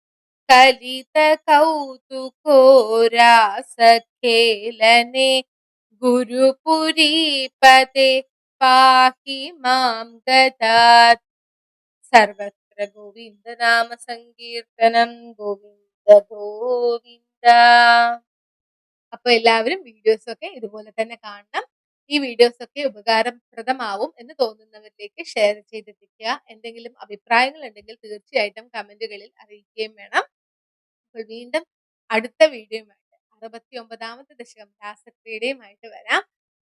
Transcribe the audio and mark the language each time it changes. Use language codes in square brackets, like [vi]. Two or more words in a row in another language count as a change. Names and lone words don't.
[sa] कलितकौतुको रासखेलने गुरुपुरीपते पाहि मां गदात् सर्वत्र गोविन्दनाम सङ्कीर्तनं गोविन्द गोविन्द. [ml] അപ്പൊ എല്ലാവരും വീഡിയോസ് ഒക്കെ ഇതുപോലെ തന്നെ കാണണം. ഈ വീഡിയോസ് ഒക്കെ ഉപകാരപ്രദമാവും എന്ന് തോന്നുന്നവരിലേക്ക് ഷെയർ ചെയ്തെത്തിക്കുക. എന്തെങ്കിലും അഭിപ്രായങ്ങൾ ഉണ്ടെങ്കിൽ തീർച്ചയായിട്ടും കമന്റുകളിൽ അറിയിക്കുകയും വേണം. അപ്പോൾ വീണ്ടും അടുത്ത വീഡിയോയുമായിട്ട് 69ാമത്തെ ദശകം രാസക്രീഡയുമായിട്ട് വരാം.